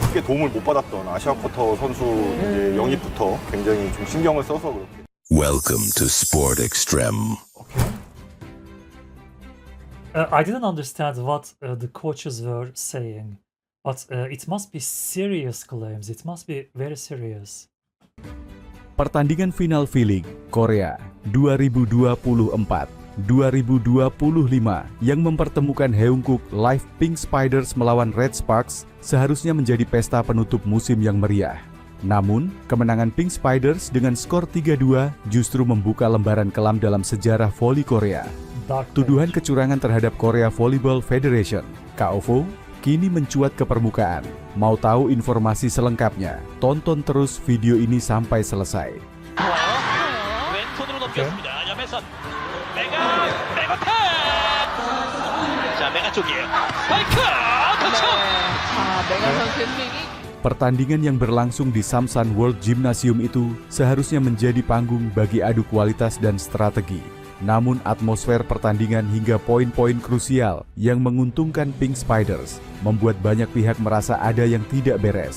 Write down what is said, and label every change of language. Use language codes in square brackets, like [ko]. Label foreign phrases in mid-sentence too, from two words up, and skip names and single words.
[ko] 크게 도움을 못 받았던 아시아 쿼터 선수 이제 영입부터 굉장히 좀 신경을 써서 그렇게. [en] Welcome to Sport Extreme. Okay. I didn't understand what the coaches were saying, but it must be serious claims. It must be very serious. [id] Pertandingan final V-League Korea 2024-2025 yang mempertemukan Haeunkook Live Pink Spiders melawan Red Sparks seharusnya menjadi pesta penutup musim yang meriah. Namun, kemenangan Pink Spiders dengan skor 3-2 justru membuka lembaran kelam dalam sejarah voli Korea. Tuduhan kecurangan terhadap Korea Volleyball Federation (KOVO) kini mencuat ke permukaan. Mau tahu informasi selengkapnya? Tonton terus video ini sampai selesai. [ko] 왼손으로 넘겼습니다. 야매선 메가 자, 메가 쪽이에요. 스파이크! 터치! 메가 선수의 스윙이 [id] Pertandingan yang berlangsung di Samsan World Gymnasium itu seharusnya menjadi panggung bagi adu kualitas dan strategi. Namun atmosfer pertandingan hingga poin-poin krusial yang menguntungkan Pink Spiders membuat banyak pihak merasa ada yang tidak beres.